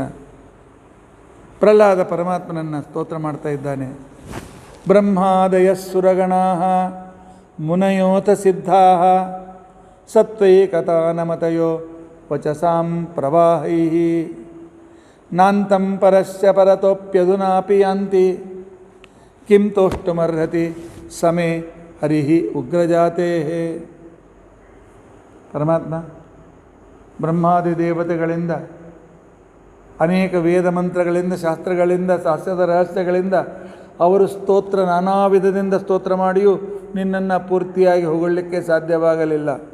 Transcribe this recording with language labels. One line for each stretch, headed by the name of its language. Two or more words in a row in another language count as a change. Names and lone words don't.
Kannada: ಪ್ರಹ್ಲಾದ ಪರಮಾತ್ಮನನ್ನು ಸ್ತೋತ್ರ ಮಾಡ್ತಾ ಇದ್ದಾನೆ.
Sanskrit: ಬ್ರಹ್ಮಾದಯ ಸುರಗಣಾಃ ಮುನಯೋಥ ಸಿದ್ಧಾಃ ಸತ್ವೈಕತಾನಮತಯೋ ವಚಸಾಂ ಪ್ರವಾಹೈಃ ನಾಂತಂ ಪರಸ್ಯ ಪರತೋಪ್ಯಧುನಾಪಿ ಯಾಂತಿ ಕಿಂ ತೋಷ್ಟುಮರ್ಹತಿ ಸಮೇ ಹರಿಹಿ ಉಗ್ರಜಾತೇಃ.
Kannada: ಪರಮಾತ್ಮ ಬ್ರಹ್ಮಾದಿ ದೇವತೆಗಳಿಂದ, ಅನೇಕ ವೇದ ಮಂತ್ರಗಳಿಂದ, ಶಾಸ್ತ್ರಗಳಿಂದ, ಶಾಸ್ತ್ರದ ರಹಸ್ಯಗಳಿಂದ ಅವರು ಸ್ತೋತ್ರ ನಾನಾ ವಿಧದಿಂದ ಸ್ತೋತ್ರ ಮಾಡಿಯೂ ನಿನ್ನನ್ನು ಪೂರ್ತಿಯಾಗಿ ಹೊಗಳಲಿಕ್ಕೆ ಸಾಧ್ಯವಾಗಲಿಲ್ಲ.